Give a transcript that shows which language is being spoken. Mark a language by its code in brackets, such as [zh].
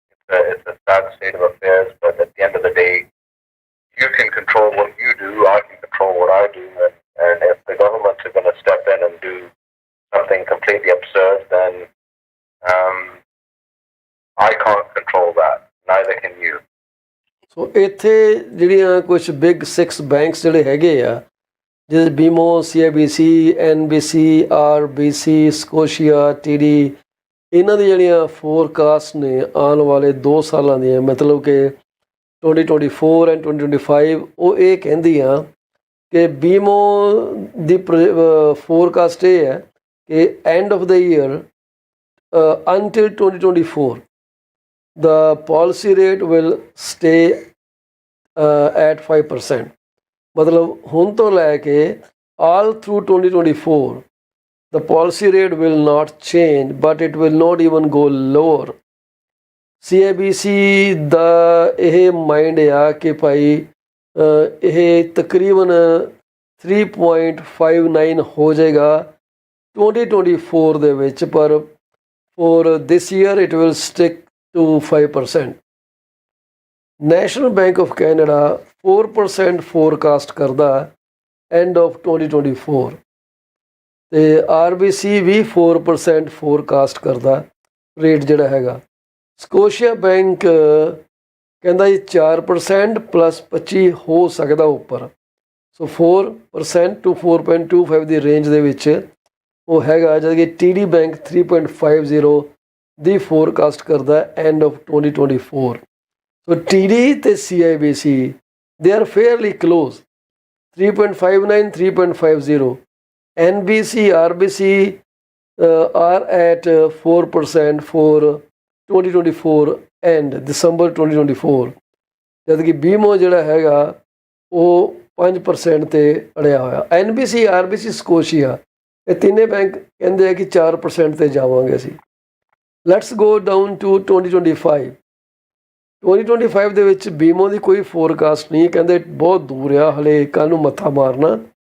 [en] It's a sad state of affairs, but at the end of the day, you can control what you do, I can control what I do, and if the governments are going to step in and do something completely absurd, then I can't control that. Neither can you. [pa] ਸੋ ਇੱਥੇ ਜਿਹੜੀਆਂ ਕੁਝ big 6 banks ਜਿਹੜੇ ਹੈਗੇ ਆ, ਜਿਵੇਂ BMO, CIBC, NBC, RBC, Scotia, TD, ਇਹਨਾਂ ਦੀ ਜਿਹੜੀਆਂ forecast ਨੇ ਆਉਣ ਵਾਲੇ 2 ਸਾਲਾਂ ਦੀਆਂ, ਮਤਲਬ ਕਿ 2024 ਐਂਡ 2025, ਉਹ ਇਹ ਕਹਿੰਦੀਆਂ ਕਿ BMO ਦੀ ਫੋਰਕਾਸਟ ਇਹ ਹੈ ਕਿ [en] End of the year until 2024 the policy rate will stay at 5%. [pa] ਮਤਲਬ ਹੁਣ ਤੋਂ ਲੈ ਕੇ [en] all through 2024 the policy rate will not change, but it will not even go lower. [pa] CIBC ਦਾ ਇਹ ਮਾਈਂਡ ਆ ਕਿ ਭਾਈ ਇਹ ਤਕਰੀਬਨ 3.59 ਹੋ ਜਾਏਗਾ 2024 ਦੇ ਵਿੱਚ, ਪਰ [en] for this year it will stick to 5%. National Bank of Canada 4% forecast ਕਰਦਾ end of 2024, ਤੇ RBC ਵੀ 4% forecast ਕਰਦਾ [pa] ਰੇਟ ਜਿਹੜਾ ਹੈਗਾ। ਸਕੋਸ਼ੀਆ ਬੈਂਕ ਕਹਿੰਦਾ ਜੀ 4% plus 25 ਹੋ ਸਕਦਾ ਉੱਪਰ, ਸੋ 4% to 4.25 ਦੀ ਰੇਂਜ ਦੇ ਵਿੱਚ ਉਹ ਹੈਗਾ, ਜਦ ਕਿ TD ਬੈਂਕ 3.50 ਦੀ ਫੋਰਕਾਸਟ ਕਰਦਾ ਐਂਡ ਆਫ 2024। [en] So TD ਤੇ CIBC ਦੇ are fairly close, 3.59, 3.50. NBC, RBC are at 4% for 2024 and December 2024, [pa] ਜਦ ਕਿ BMO ਜਿਹੜਾ ਹੈਗਾ ਉਹ 5% ਤੇ ਅੜਿਆ ਹੋਇਆ। NBC, RBC, ਸਕੋਸ਼ੀਆ, ਇਹ ਤਿੰਨੇ ਬੈਂਕ ਕਹਿੰਦੇ ਆ ਕਿ 4% ਤੇ ਜਾਵਾਂਗੇ ਅਸੀਂ। [en] Let's go down to 2025। [pa] 2025 ਦੇ ਵਿੱਚ BMO ਦੀ ਕੋਈ ਫੋਰਕਾਸਟ ਨਹੀਂ, ਕਹਿੰਦੇ ਬਹੁਤ ਦੂਰ ਆ, ਹਲੇ ਕੱਲ੍ਹ ਨੂੰ ਮੱਥਾ ਮਾਰਨਾ।